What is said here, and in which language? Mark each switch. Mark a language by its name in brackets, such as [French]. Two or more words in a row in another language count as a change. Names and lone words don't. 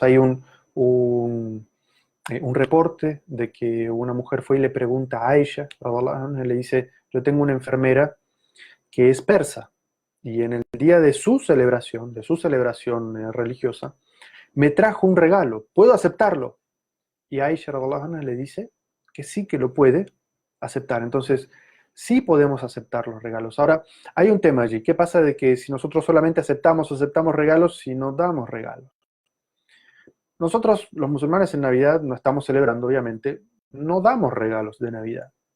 [Spanish] Hay un reporte de que una mujer fue y le pregunta a Aisha, le dice, yo tengo una enfermera que es persa, y en el día de su celebración religiosa, me trajo un regalo, ¿puedo aceptarlo? Y Aisha [Arabic] رضي الله عنها [Spanish] le dice que sí, que lo puede aceptar. Entonces, sí podemos aceptar los regalos. Ahora, hay un tema allí. ¿Qué pasa de que si nosotros solamente aceptamos regalos si no damos regalos? Nosotros, los musulmanes, en Navidad no estamos celebrando, obviamente, no damos regalos de Navidad.